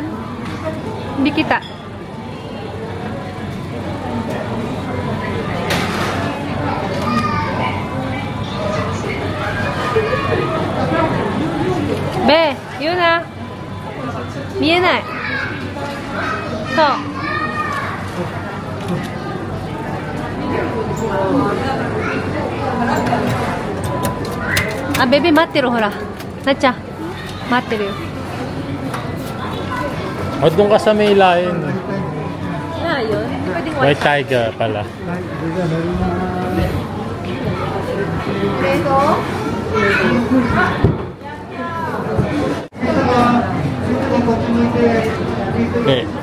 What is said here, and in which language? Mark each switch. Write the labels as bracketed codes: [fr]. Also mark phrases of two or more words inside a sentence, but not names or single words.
[tl] Hindi kita. Be, yun na. [ja] Mienai. So. [tl] Ah, baby, [ja] 待ってる、ほら。なっちゃん、待ってるよ。 [tl] O, doon ka sa may lion. Ah, yun. Pwedeng [en] White tiger pala. Okay.